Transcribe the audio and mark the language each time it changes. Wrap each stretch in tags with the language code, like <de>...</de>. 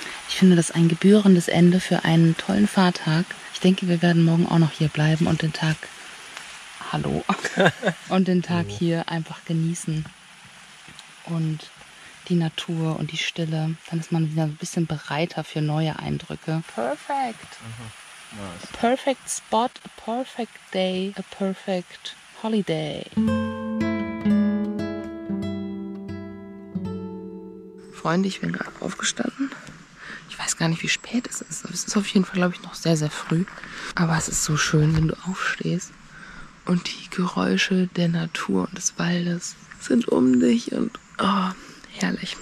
<de>Ich finde das ein gebührendes Ende für einen tollen Fahrtag. Ich denke, wir werden morgen auch noch hier bleiben und den Tag, hallo, und den Tag hier einfach genießen. Und die Natur und die Stille, dann ist man wieder ein bisschen bereiter für neue Eindrücke.</de> <en>Perfect. Nice. A perfect spot, a perfect day, a perfect holiday.</en> <de>Freunde, ich bin gerade aufgestanden. Ich weiß gar nicht, wie spät es ist. Es ist auf jeden Fall, glaube ich, noch sehr, sehr früh. Aber es ist so schön, wenn du aufstehst und die Geräusche der Natur und des Waldes sind um dich und oh, herrlich.</de>